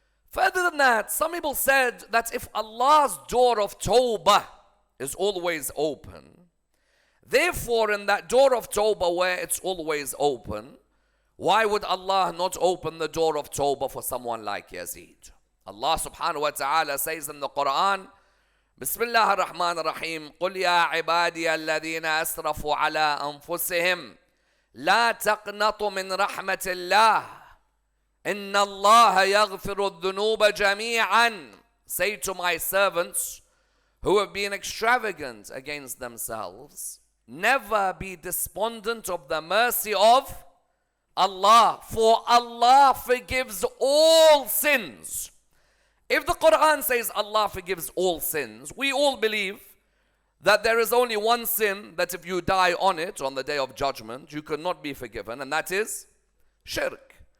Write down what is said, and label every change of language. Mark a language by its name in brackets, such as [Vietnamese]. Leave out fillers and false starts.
[English] Further than that, some people said that if Allah's door of Tawbah is always open, therefore in that door of Tawbah where it's always open, why would Allah not open the door of Tawbah for someone like Yazid? [Arabic] Allah subhanahu wa ta'ala [English] says in the Quran, [Arabic] Bismillah ar-Rahman ar-Rahim, قُلْ يَا عِبَادِيَ الَّذِينَ أَسْرَفُوا عَلَىٰ أَنفُسِهِمْ لَا تَقْنَطُوا مِنْ رَحْمَةِ اللَّهِ إِنَّ اللَّهَ يَغْفِرُ الذُّنُوبَ جَمِيعًا. [English] Say to my servants who have been extravagant against themselves, never be despondent of the mercy of Allah, for Allah forgives all sins. If the Quran says Allah forgives all sins, we all believe that there is only one sin that if you die on it on the day of judgment, you cannot be forgiven, and that is shirk.